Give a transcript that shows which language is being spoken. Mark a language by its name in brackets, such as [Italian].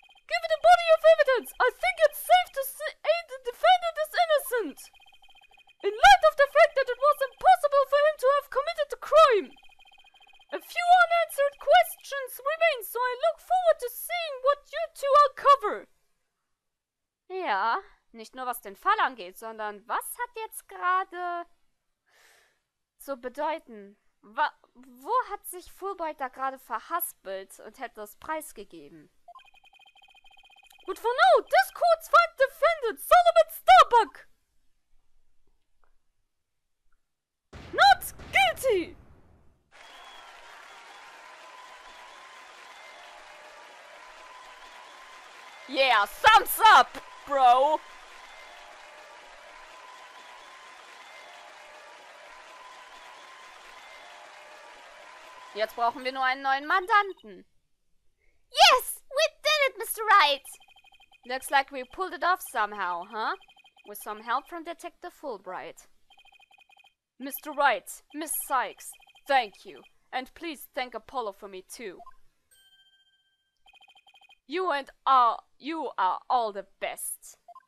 [English] Given the body of evidence, I think it's safe to say the defendant is innocent. In light of the fact that it was impossible for him to have committed the crime. A few unanswered questions remain, so I look forward to seeing what you two uncover. [German] Ja, nicht nur was den Fall angeht, sondern was hat jetzt gerade zu bedeuten? Wo hat sich Fulbright da gerade verhaspelt und hätte das preisgegeben? [English] But for now, this court's find defendant Solomon Starbuck not guilty. Yeah, thumbs up, bro. [German] Jetzt brauchen wir nur einen neuen Mandanten. [English] Yes, we did it, Mr. Wright. Looks like we pulled it off somehow, huh? With some help from Detective Fulbright. Mr. Wright, Miss Sykes, thank you. And please thank Apollo for me too. You are all the best.